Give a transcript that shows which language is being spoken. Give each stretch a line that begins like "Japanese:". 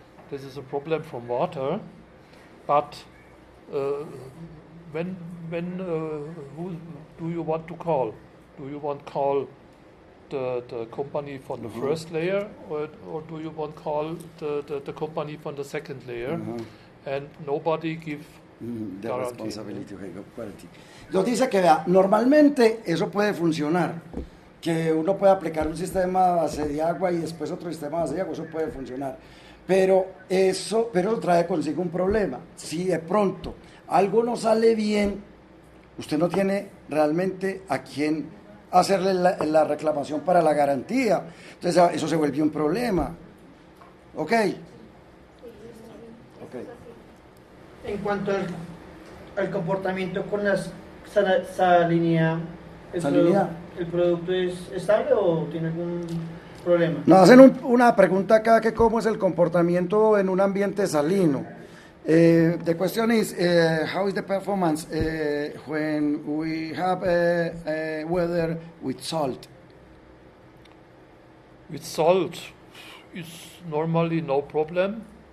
English: This is a problem from water. But when who do you want to call? Do you want to call the company from the first layer, or do you want to call the company from the second layer? And nobody give the guarantee. responsibility quality.
Spanish: Nos dice que vea, normalmente eso puede funcionar, que uno puede aplicar un sistema de base de agua y después otro sistema de base de agua, eso puede funcionar. Pero eso trae consigo un problema. Si de pronto algo no sale bien, usted no tiene realmente a quién hacerle la reclamación para la garantía. Entonces eso se vuelve un problema. ¿Ok? En cuanto al comportamiento con la salinidad, ¿el producto es estable o tiene algún problema? Nos hacen una pregunta acá, que cómo es el comportamiento en un ambiente salino.
English: The question is, how is the performance when we have weather with salt? With salt is normally no problem.